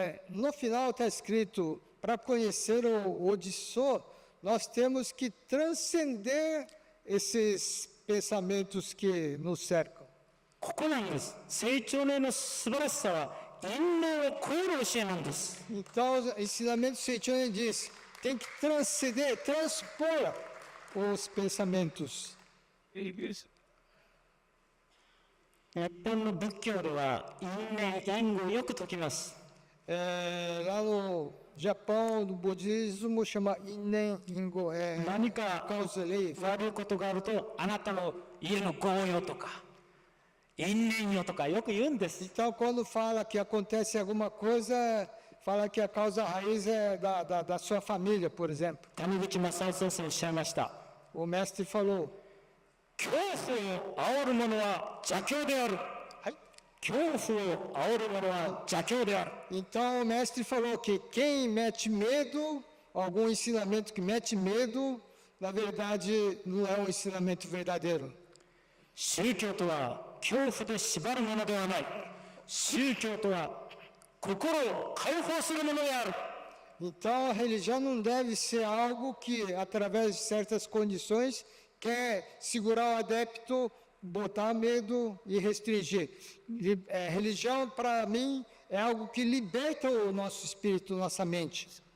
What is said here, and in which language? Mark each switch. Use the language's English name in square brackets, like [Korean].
[Portuguese] No final está escrito, para conhecer o Odissô, nós temos que transcender esses pensamentos que nos cercam. [Japanese] ここなんです。成長念の素晴らしさは、因縁を超える教えなんです。 [Portuguese] Então, o ensinamento Seichonen diz, tem que transcender, transpor os pensamentos. [Japanese] 日本の仏教では、因縁、因果をよく説きます。 [Portuguese] Lá no Japão, no budismo, chama Innen Ingo, [Japanese] 何か [Portuguese] causa lei. [Japanese] 悪いことがあると、あなたの家の業よとか、因縁よとかよく言うんです。 [Portuguese] Então, quando fala que acontece alguma coisa, fala que a causa raiz é da sua família, por exemplo. [Japanese] 谷口正夫先生おっしゃいました。 [Portuguese] O mestre falou, [Japanese] 恐怖を煽る者は邪教である。恐怖を煽る者は邪教である。 [Portuguese] então o mestre falou que quem mete medo, algum ensinamento que mete medo, na verdade não é um ensinamento verdadeiro. [Japanese] 宗教とは恐怖で縛るものではない。宗教とは心を解放するものである。 [Portuguese] Então a religião não deve ser algo que, através de certas condições, quer segurar o adepto, botar medo e restringir. Religião, para mim, é algo que liberta o nosso espírito, nossa mente.